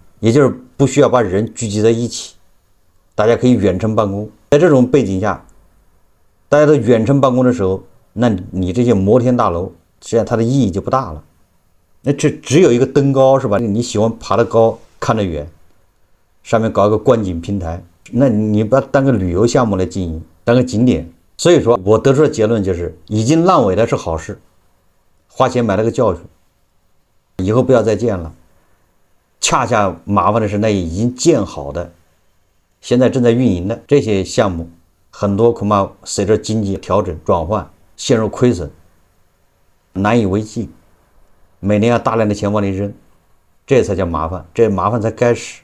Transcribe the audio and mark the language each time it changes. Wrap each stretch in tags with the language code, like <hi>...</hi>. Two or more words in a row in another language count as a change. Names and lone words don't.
<zh>也就是不需要把人聚集在一起，大家可以遠程辦公。在這種背景下，大家都遠程辦公的時候，那你這些摩天大樓實際上它的意義就不大了。那這只有一個登高是吧？你喜歡爬得高看得遠，上面搞一個觀景平台，那你把它當個旅遊項目來經營，當個景點。所以說我得出的結論就是，已經爛尾的是好事，花錢買了個教訓，以後不要再建了。恰恰麻煩的是那已經建好的，現在正在運營的這些項目，很多恐怕隨着經濟調整轉換陷入虧損，難以為繼，每年要大量的錢往裡扔，這才叫麻煩，這麻煩才開始。</zh>